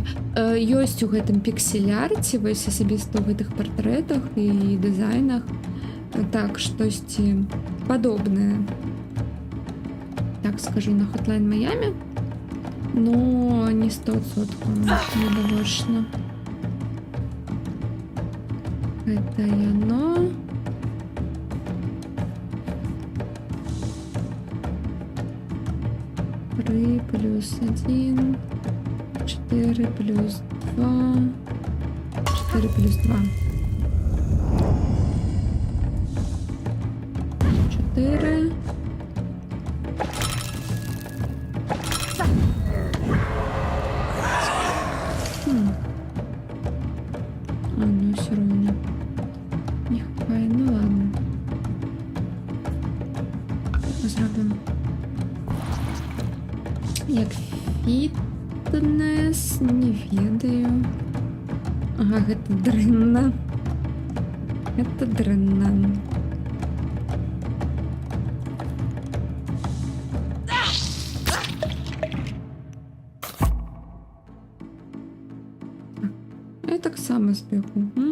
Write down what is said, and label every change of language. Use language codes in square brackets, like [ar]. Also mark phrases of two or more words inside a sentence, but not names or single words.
[be] Ёсць у гэтым піксель-арце, вось асабіста ў гэтых партрэтах і дызайнах. Так, штосьці падобнае. Так скажу, на Hotline Miami. [ru] Но не 100%. Недовольно. Это яно. Плюс 1, 4 плюс 2, 4 плюс 2, 4. А, ну все равно не хватает, ну ладно. [uk] Зробимо. Як фітнес, [be] не ведаю. Ага, гэта дрэнна. Гэта дрэнна. Я так само збегу.